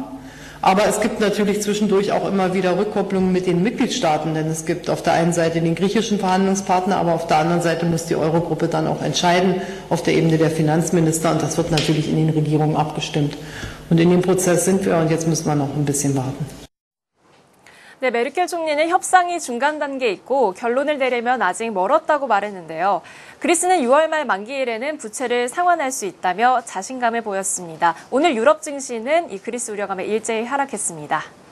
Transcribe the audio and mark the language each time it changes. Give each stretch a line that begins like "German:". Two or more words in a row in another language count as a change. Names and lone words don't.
German: Aber es gibt natürlich zwischendurch auch immer wieder Rückkopplungen mit den Mitgliedstaaten, denn es gibt auf der einen Seite den griechischen Verhandlungspartner, aber auf der anderen Seite muss die Eurogruppe dann auch entscheiden auf der Ebene der Finanzminister und das wird natürlich in den Regierungen abgestimmt. Und in dem Prozess sind wir und jetzt müssen wir noch ein bisschen warten.
Korean: 네, 메르켈 총리는 협상이 중간 단계에 있고 결론을 내려면 아직 멀었다고 말했는데요. 그리스는 6월 말 만기일에는 부채를 상환할 수 있다며 자신감을 보였습니다. 오늘 유럽 증시는 이 그리스 우려감에 일제히 하락했습니다.